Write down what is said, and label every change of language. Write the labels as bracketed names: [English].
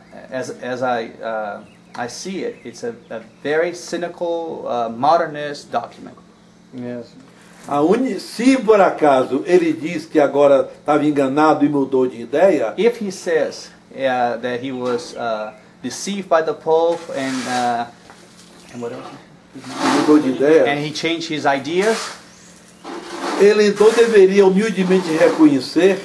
[English] As I see it, it's a very cynical, modernist document. Yes. [Portuguese] Se por acaso ele diz que agora estava enganado e mudou de ideia, [English] If he says that he was deceived by the Pope and what else? [Portuguese] mudou de [English] And [Portuguese] ideia, [English] he changed his ideas, [Portuguese] ele então deveria humildemente reconhecer